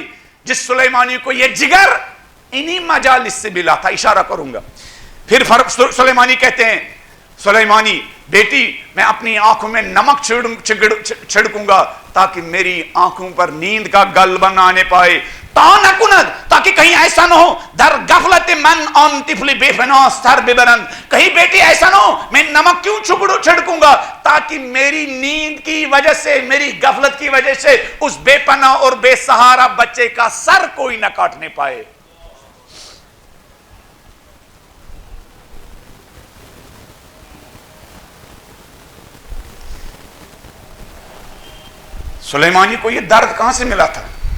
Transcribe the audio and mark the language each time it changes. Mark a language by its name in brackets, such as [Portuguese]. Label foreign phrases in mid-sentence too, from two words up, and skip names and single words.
[Urdu] جس سلیمانی کو یہ جگر انہی مجالس سے ملا تھا، اشارہ کروں گا. پھر سلیمانی کہتے ہیں، سلیمانی بیٹی میں اپنی آنکھوں میں نمک چھڑکوں گا تاکہ میری آنکھوں پر نیند کا غلبہ نہ آنے پائے. تاکہ کہیں ایسا نہ ہو [Persian] در غفلت من آن طفل بے فنا سر ببرند، [Urdu] کہیں بیٹی ایسا نہ ہو میں نمک کیوں چھڑکوں گا تاکہ میری نیند کی وجہ سے، میری غفلت کی وجہ سے اس بے پناہ اور بے سہارا بچے کا سر کوئی نہ کاٹنے پائے. سلیمانی کو یہ درد کہاں سے ملا تھا؟